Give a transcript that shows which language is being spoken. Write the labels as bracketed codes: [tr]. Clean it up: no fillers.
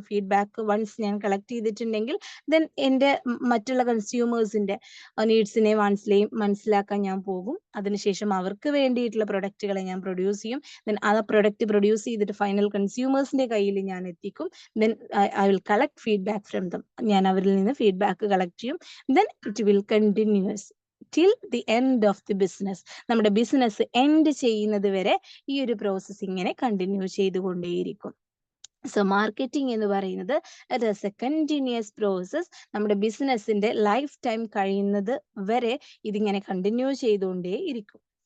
[ml] Feedback once ഞാൻ collect ചെയ്തിട്ടുണ്ടെങ്കിൽ then എൻ്റെ മറ്റുള്ള കൺസ്യൂമേഴ്സിന്റെ നീഡ്സിനെയും വാൺസിനെയും മനസ്സിലാക്കാൻ ഞാൻ പോകും. അതിനുശേഷം അവർക്ക് വേണ്ടിയിട്ടുള്ള പ്രൊഡക്റ്റുകളെ ഞാൻ പ്രൊഡ്യൂസ് ചെയ്യും. ദെൻ ആ പ്രൊഡക്റ്റ് പ്രൊഡ്യൂസ് ചെയ്തിട്ട് ഫൈനൽ കൺസ്യൂമേഴ്സിന്റെ കയ്യിൽ ഞാൻ എത്തിക്കും. [en] Then I will collect feedback from them. [ml] ഞാൻ അവരിൽ നിന്ന് ഫീഡ്ബാക്ക് കളക്ട് ചെയ്യും. [en] Then it will continues till the end of the business. [ml] നമ്മുടെ ബിസിനസ് എൻഡ് ചെയ്യുന്നത് വരെ ഈ ഒരു പ്രോസസ് ഇങ്ങനെ കണ്ടിന്യൂ ചെയ്തുകൊണ്ടേയിരിക്കും. [en] so marketing [ml] എന്ന് പറയുന്നത് [en] It is a continuous process. [ml] നമ്മുടെ ബിസിനസിന്റെ ലൈഫ് ടൈം കഴിയുന്നത് വരെ ഇതിങ്ങനെ കണ്ടിന്യൂ ചെയ്തുകൊണ്ടേ ഇരിക്കും.